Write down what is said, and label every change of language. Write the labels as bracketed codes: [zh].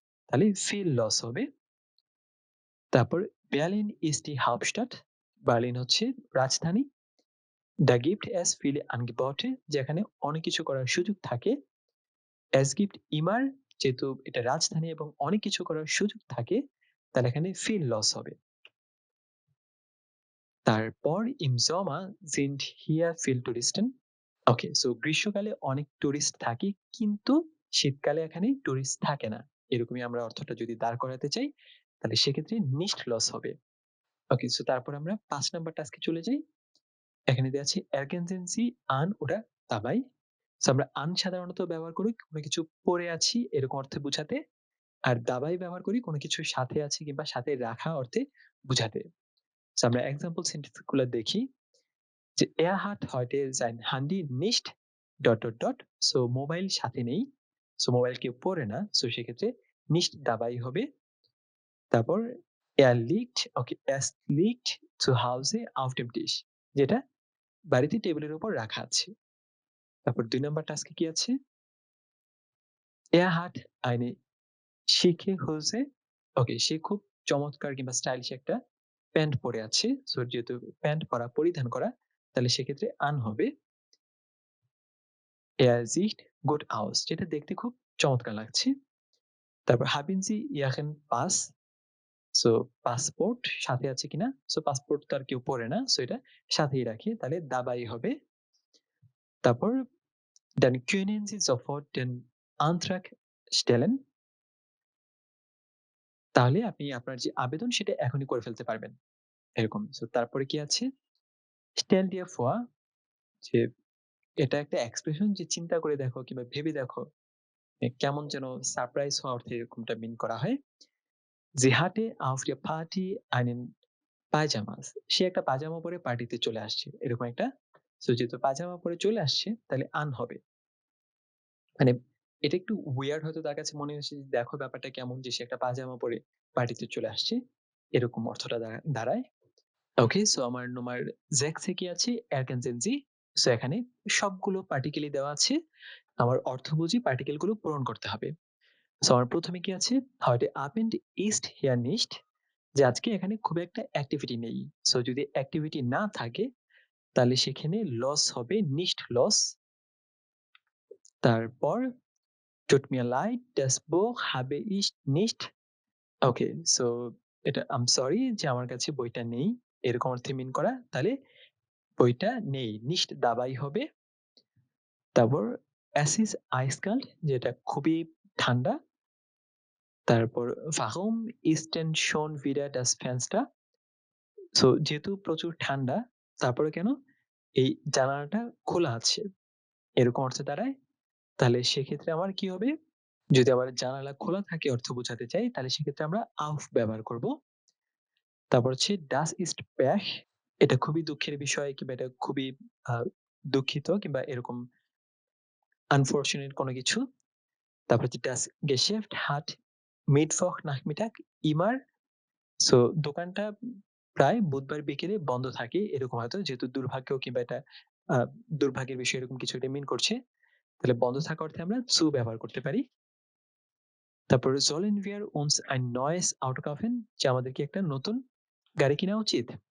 [bn] তাহলে viel los হবে। তারপর [de] Berlin ist die Hauptstadt, [bn] Berlin হচ্ছে রাজধানী। [de] Da gibt es viele Angebote, [bn] যেখানে অনেক কিছু করার সুযোগ থাকে। [de] Es gibt immer, [bn] যেহেতু এটা রাজধানী এবং অনেক কিছু করার সুযোগ থাকে, তাহলে এখানে viel los হবে। [de] তারপর im Sommer sind hier viel Touristen। [bn] ওকে, সো গ্রীষ্মকালে অনেক টুরিস্ট থাকে কিন্তু শীতকালে এখানে টুরিস্ট থাকে না। এরকমই আমরা অর্থটা যদি দাঁড় করাতে চাই তাহলে সেক্ষেত্রে nicht los হবে। ওকে, সো তারপর আমরা ৫ নাম্বার টাস্কে চলে যাই। এখানে দেয়া আছে [de] ergänzen Sie an oder dabei। [bn] So আমরা আন সাধারণত ব্যবহার করি কোনো কিছু পড়ে আছি এরকম অর্থে বুঝাতে। আর দাবাই ব্যবহার করি কোনো কিছুর সাথে আছি কিংবা সাথে রাখা অর্থে বুঝাতে। সো আমরা এক্সাম্পল সেন্টেন্স গুলো দেখি যে [de] er hat heute sein Handy nicht [bn] so mobile সাথে নেই। সো মোবাইল কেউ পড়ে না। সো সেক্ষেত্রে nicht dabei হবে। তারপর [de] es liegt zu Hause auf dem Tisch, [bn] যেটা বাড়িতে টেবিলের উপর রাখা আছে। তারপর ২ নাম্বার টাস্কে কি আছে? [de] Er hat eine schicke Hose। [bn] ওকে, সে খুব চমৎকার কিংবা স্টাইলিশ একটা প্যান্ট পরে আছে। সো যেহেতু প্যান্ট পরা পরিধান করা, তাহলে সেক্ষেত্রে আন হবে। [de] Er sieht gut aus, [bn] যেটা দেখতে খুব চমৎকার লাগছে। তারপর [de] haben Sie Ihren Pass, [bn] so passport সাথে আছে কিনা? সো পাসপোর্ট তো আর কেউ পড়ে না। সো এটা সাথেই রাখে। তাহলে dabei হবে। [de] তারপর dann können Sie sofort den Antrag stellen। [bn] তাহলে আপনি আপনার যে আবেদন সেটা এখনই করে ফেলতে পারবেন। এরকম। সো তারপরে কি আছে? [de] stell dir vor, [bn] যে এটা একটা এক্সপ্রেশন যে চিন্তা করে দেখো কিংবা ভেবে দেখো। কেমন যেন সারপ্রাইজ হওয়া অর্থে এরকমটা মিন করা হয়। [de] Sie hatte auf der Party einen পায়জামাস। [bn] সে একটা পায়জামা পরে পার্টিতে চলে আসছে। এরকম একটা। সো যেহেতু পায়জামা পরে চলে আসছে তাহলে আন হবে। মানে এটা একটু উইয়ার্ড হয়তো তার কাছে মনে হচ্ছে যে দেখো ব্যাপারটা কেমন যে সে একটা পায়জামা পরে পার্টিতে চলে আসছে। এরকম অর্থটা দাঁড়ায়। ওকে, সো আমার নম্বর 6 এ কি আছে? [de] ergänzen Sie। [bn] সো এখানে সবগুলো পার্টিকেলই দেওয়া আছে। আমার অর্থ বুঝি পার্টিকেল গুলো পূরণ করতে হবে। সো আমার প্রথমে কি আছে? [de] heute Abend ist hier nicht, [bn] যে আজকে এখানে খুব একটা অ্যাক্টিভিটি নেই। সো যদি অ্যাক্টিভিটি না থাকে তাহলে সেখানে লস হবে nicht los। [de] তারপর tut mir leid, das Buch habe ich nicht। [bn] ওকে, সো এটা আম সরি যে আমার কাছে বইটা নেই এরকম অর্থে মিন করা। তাহলে বইটা নেই, nicht dabei হবে। তারপর [de] es ist eiskalt, [bn] যেটা খুবই ঠান্ডা। [de] তারপর warum ist denn schon wieder das Fenster। [bn] So যেহেতু প্রচুর ঠান্ডা তারপরে কেন এই জানালাটা খোলা আছে এরকম অর্থে দাঁড়ায়। তাহলে সেক্ষেত্রে আমার কি হবে? যদি আবার জানালা খোলা থাকে অর্থ বোঝাতে চাই তাহলে সেক্ষেত্রে আমরা auf ব্যবহার করব। তারপর হচ্ছে [de] das ist Pech, [bn] এটা খুবই দুঃখের বিষয় কিংবা এটা খুবই দুঃখিত কিংবা এরকম আনফরচুনেট কোনো কিছু। [de] তারপর হচ্ছে das Geschäft hat Mittwoch Nachmittag immer। [bn] So দোকানটা প্রায় বুধবার বিকেলে বন্ধ থাকে এরকম হয়তো, যেহেতু দুর্ভাগ্য কিংবা এটা দুর্ভাগ্যের বিষয় এরকম কিছু একটা মিন করছে। তাহলে বন্ধ থাকা অর্থে আমরা zu ব্যবহার করতে পারি। তারপর [de] sollen wir uns ein neues Auto kaufen, [bn] যে আমাদের কি একটা নতুন গাড়ি কিনা উচিত?